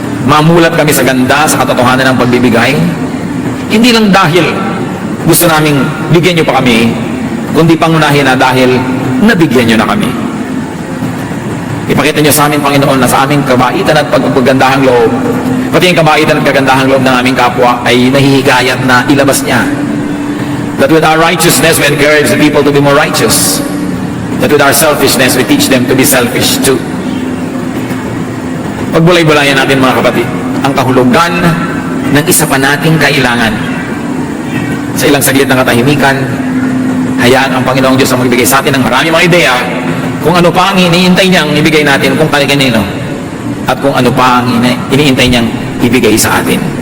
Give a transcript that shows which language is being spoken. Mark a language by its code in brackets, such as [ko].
[tl] Mamulat kami sa ganda, sa katotohanan ng pagbibigay. Hindi lang dahil gusto naming bigyan niyo pa kami, kundi pangunahin na dahil nabigyan niyo na kami. Ipakita niyo sa amin, Panginoon, na sa aming kabaitan at pagpagandahang loob, pati yung kabaitan at kagandahang loob ng aming kapwa ay nahihikayat na ilabas niya. [en] That with our righteousness, we encourage the people to be more righteous. That with our selfishness, we teach them to be selfish too. [tl] Pagbulay-bulayan natin mga kapatid, ang kahulugan ng isa pa nating kailangan. sa ilang saglit na katahimikan, hayaan ang Panginoong Diyos ang magbigay sa atin ng marami mga ideya kung ano pa ang iniintay niyang ibigay natin kung kani-kanino at kung ano pa ang iniintay niyang ibigay sa atin.